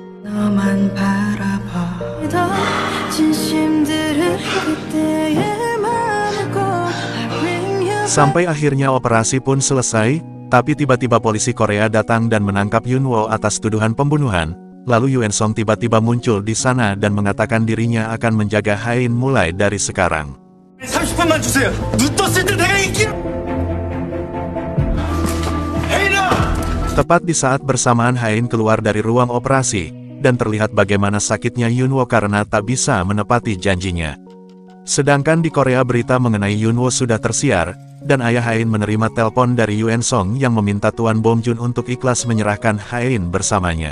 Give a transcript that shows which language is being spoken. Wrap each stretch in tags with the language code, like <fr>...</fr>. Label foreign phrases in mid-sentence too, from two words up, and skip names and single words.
<id>Sampai akhirnya operasi pun selesai, tapi tiba-tiba polisi Korea datang dan menangkap Yunwo atas tuduhan pembunuhan. Lalu Yuen Song tiba-tiba muncul di sana dan mengatakan dirinya akan menjaga Hain mulai dari sekarang.</id> <ko>30분만 주세요. 눈 떴을 때 내가 인기. 헤이나!</ko> <id>Tepat di saat bersamaan Hain keluar dari ruang operasi, dan terlihat bagaimana sakitnya Yunwo karena tak bisa menepati janjinya. Sedangkan di Korea berita mengenai Yunwo sudah tersiar, dan ayah Hain menerima telepon dari Yuen Song yang meminta Tuan Bom Jun untuk ikhlas menyerahkan Hain bersamanya.</id>